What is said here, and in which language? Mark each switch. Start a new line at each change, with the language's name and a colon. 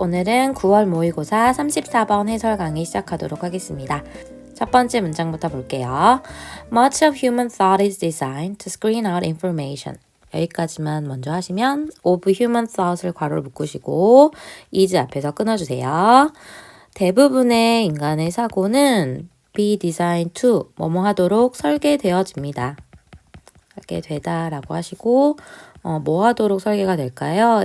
Korean: 오늘은 9월 모의고사 34번 해설 강의 시작하도록 하겠습니다. 첫 번째 문장부터 볼게요.
English: Much of human thought is designed to screen out information.
Korean: 여기까지만 먼저 하시면
English: of human thought
Korean: 을 괄호를 묶으시고 is 앞에서 끊어주세요. 대부분의 인간의 사고는
English: be designed to
Korean: 뭐뭐 하도록 설계되어집니다. 하게 되다라고 하시고 뭐 하도록 설계가 될까요?